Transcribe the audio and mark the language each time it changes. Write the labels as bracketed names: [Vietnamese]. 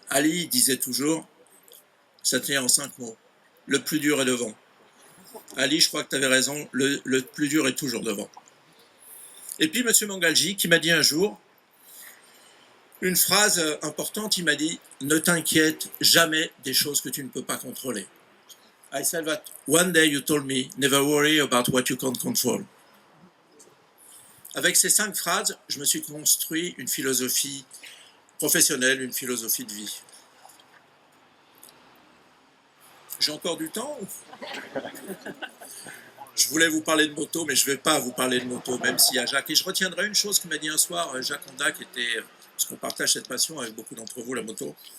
[French] Ali disait toujours, ça tient en 5 mots, le plus dur est devant. Ali, je crois que tu avais raison, le plus dur est toujours devant. Et puis M. Mangalji qui m'a dit un jour, une phrase importante, il m'a dit, ne t'inquiète jamais des choses que tu ne peux pas contrôler. [English] I said that one day you told me, never worry about what you can't control. [French] Avec ces 5 phrases, je me suis construit une philosophie professionnelle, une philosophie de vie. J'ai encore du temps ? Je voulais vous parler de moto, mais je ne vais pas vous parler de moto, même s'il y a Jacques. Et je retiendrai une chose que m'a dit un soir Jacques Honda, qui était, parce qu'on partage cette passion avec beaucoup d'entre vous, la moto.